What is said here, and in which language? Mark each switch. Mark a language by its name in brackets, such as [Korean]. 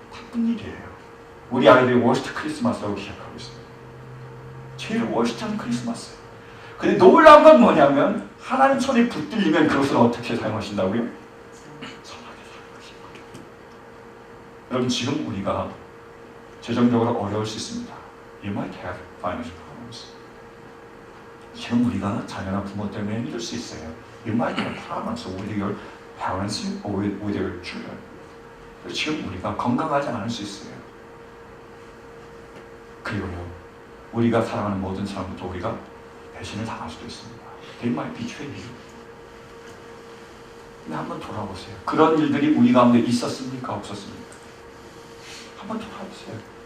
[Korean] 나쁜 일이에요. 우리 아이들이 워스트 크리스마스라고 기억하고 있습니다. 제일 워스트한 크리스마스. 근데 놀라운 건 뭐냐면 하나님 손에 붙들리면 그것을 어떻게 사용하신다고요? 선하게 사용하십니다. 여러분 지금 우리가 재정적으로 어려울 수 있습니다. [English] You might have financial problems. [Korean] 지금 우리가 자녀나 부모 때문에 힘들 수 있어요. [English] You might have problems with your parents or with your children. [Korean] 지금 우리가 건강하지 않을 수 있어요. 그리고요, 우리가 사랑하는 모든 사람들도 우리가 배신을 당할 수도 있습니다. [English] They might betray you. [Korean] 근데 한번 돌아보세요. 그런 일들이 우리 가운데 있었습니까? 없었습니까? 한번 돌아보세요.